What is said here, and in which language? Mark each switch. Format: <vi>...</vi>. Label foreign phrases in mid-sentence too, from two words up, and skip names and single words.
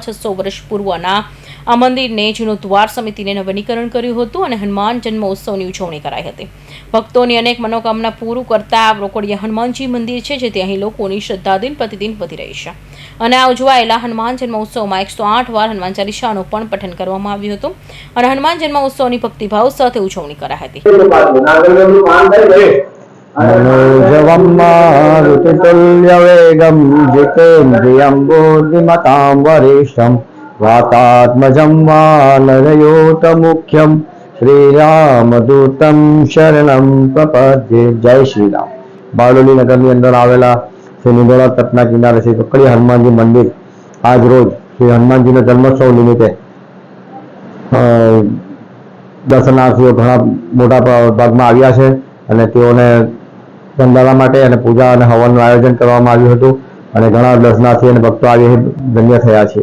<gu>600 વર્ષ પૂર્વના આ મંદિરને જીર્ણોદ્ધાર સમિતિને નવીનીકરણ કર્યું હતું અને હનુમાન જન્મ ઉત્સવની ઉજવણી કરાઈ હતી। ભક્તોની અનેક મનોકામના પૂરું કરતા રોકડિયા હનુમાનજી મંદિર છે, જેથી અહીં લોકોની શ્રદ્ધા દિન પ્રતિદિન વધી રહી છે અને આ ઉજવાયેલા હનુમાન જન્મ ઉત્સવમાં 108 વાર હનુમાન ચાલીસાનું પણ પઠન કરવામાં આવ્યું હતું અને હનુમાન જન્મ ઉત્સવની ભક્તિભાવ સાથે ઉજવણી કરાઈ હતી।</gu> <sa>मनोजवम्मारुतितुल्यवेगं जितेन्द्रियं बुद्धिमतां वरिष्ठं वातात्मजं वानरयोतमुख्यं श्रीरामदूतं शरणं प्रपद्ये।</sa> <hi>जय श्री राम।</hi> <gu>बारडोली नगરની અંદર આવેલા શ્રી મીંઢોળા તટના કિનારે શ્રી રોકડિયા હનુમાનજી મંદિર આજ રોજ શ્રી હનુમાનજીના જન્મોત્સવ નિમિત્તે દર્શનાર્થીઓ ઘણા મોટા ભાગમાં આવ્યા છે અને તેઓને વંદના માટે અને પૂજા અને હવનનું આયોજન કરવામાં આવ્યું હતું અને ઘણા દર્શનાર્થી અને ભક્તો આવી ધન્ય થયા છે।</gu>